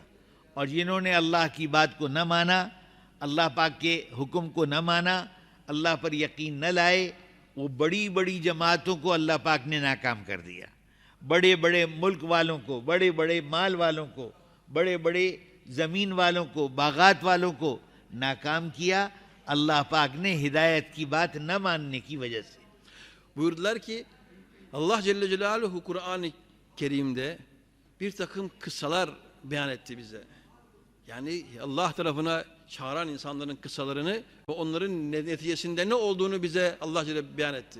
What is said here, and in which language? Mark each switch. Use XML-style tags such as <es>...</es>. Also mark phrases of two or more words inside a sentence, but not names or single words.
<ur>اور جنہوں نے اللہ کی بات کو نہ مانا، اللہ پاک کے حکم کو نہ مانا، اللہ پر یقین نہ لائے، وہ بڑی بڑی جماعتوں کو اللہ پاک نے ناکام کر دیا. بڑے بڑے ملک والوں کو، بڑے بڑے مال والوں کو، بڑے بڑے زمین والوں کو، باغات والوں کو ناکام کیا اللہ پاک نے ہدایت کی بات نہ ماننے کی وجہ سے.</ur> <tr>Buyurdular ki Allah</tr> <ar>جل جلاله</ar> <tr>Kur'an-ı Kerim'de bir takım kıssalar beyan etti bize. Yani Allah tarafına çağıran insanların kıssalarını ve onların neticesinde ne olduğunu bize Allah Celle beyan etti.</tr>